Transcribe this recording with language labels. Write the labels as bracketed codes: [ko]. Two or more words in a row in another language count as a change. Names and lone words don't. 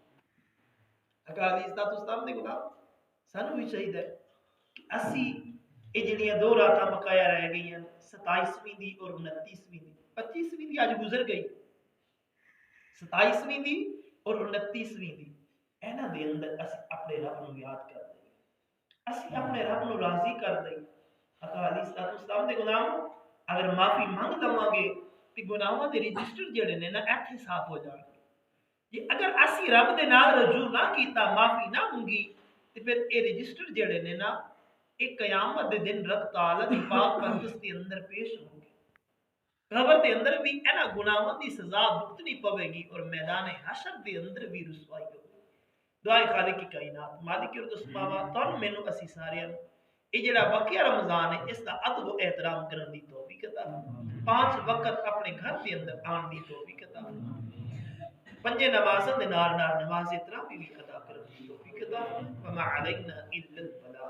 [pa] آقا [ar] علیہ الصلوۃ والسلام [pa] دے غلام سانو بھی چاہیے کہ اسی یہ جڑیاں دو راتاں بقایا رہ گئی ہیں، 27ویں دی اور 29ویں دی، 25ویں دی اج گزر گئی، 27ویں دی اور 29ویں دی، اینا دے اندر اسی اپنے رب نو یاد کر دیں، اسی اپنے رب نو راضی کر دیں۔ آقا [ar] علیہ الصلوۃ والسلام [pa] دے غلام اگر معافی مانگ لواں گے تے گناہاں دے رجسٹر جڑے نے نا ایتھے صاف ہو جان گے۔ جے اگر اسی رب دے نال رجوع نہ کیتا، معافی نہ منگی تے پھر اے رجسٹر جڑے نے نا ایک قیامت دے دن رب تعالی دی پاک پرستش دے اندر پیش ہوں گے، قبر دے اندر بھی اینا گناہاں دی سزا بھگتنی پوے گی اور میدان حشر دے اندر بھی رسوائی ہوگی۔ دعائے خالق کی کائنات مالک ارض و سماوات تن مینوں اسی سارے یہ جڑا بقیہ رمضان ہے اس دا ادب و احترام کرن دی توفیق عطا فرما، 5 وقت اپنے گھر دے اندر آن دی توفیق عطا فرما، 5 نمازاں دے نال نماز تراویح بھی ادا کرن دی توفیق عطا فرما، [ar] وما علینا الا